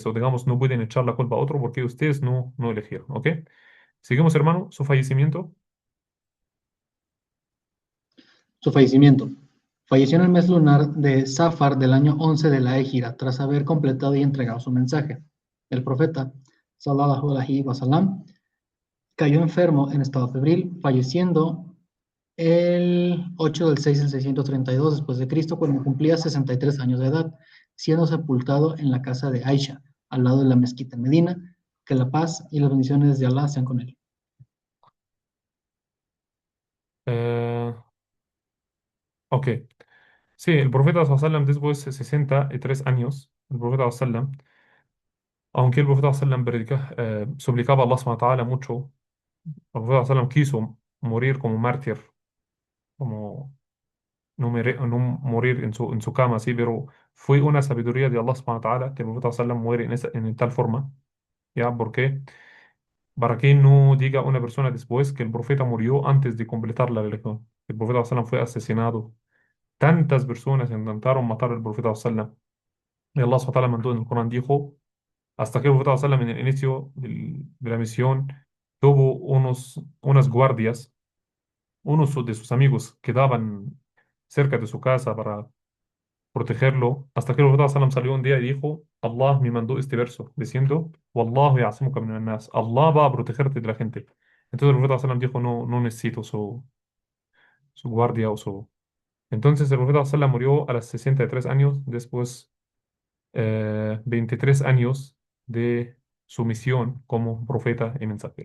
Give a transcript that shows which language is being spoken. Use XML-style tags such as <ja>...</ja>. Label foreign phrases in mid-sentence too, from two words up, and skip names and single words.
<es>O digamos, no pueden echar la culpa a otro porque ustedes no eligieron. ¿Ok? Seguimos, hermano. Su fallecimiento. Su fallecimiento. Falleció en el mes lunar de Safar del año 11 de la Égira, tras haber completado y entregado su mensaje. El profeta,</es> <ar>صلى الله عليه وسلم,</ar> <es>cayó enfermo en estado febril, falleciendo el 8 del 6 del 632 después de Cristo, cuando cumplía 63 años de edad, siendo sepultado en la casa de Aisha, al lado de la mezquita en Medina. Que la paz y las bendiciones de Allah sean con él. Eh, ok. Sí, el profeta sallam después de 63 años, el profeta sallam, aunque el profeta sallam suplicaba a Allah</es> <ar>سبحانه وتعالى</ar> <es>mucho, el profeta sallam quiso morir como mártir, como no morir en su cama, sí, pero fue una sabiduría de Allah</es> <ar>سبحانه وتعالى</ar> <es>que el profeta sallam muere en tal forma. ¿Ya? ¿Por qué? Para que no diga una persona después que el profeta murió antes de completar la religión. El profeta sallam fue asesinado. Tantas personas intentaron matar al profeta sallam. Y Allah</es> <ar>سبحانه وتعالى</ar> <es>mandó en el Corán, dijo, hasta que el profeta sallam en el inicio de la misión tuvo unas guardias, unos de sus amigos quedaban cerca de su casa para protegerlo, hasta que el profeta sallam salió un día y dijo, Allah me mandó este verso, diciendo,</es> <ar>والله يعصمك من الناس,</ar> <es>Allah va a protegerte de la gente. Entonces el profeta sallam dijo, no necesito su guardia o su... Entonces el profeta sallam murió a los 63 años, después 23 años de su misión como profeta y mensajero.</es>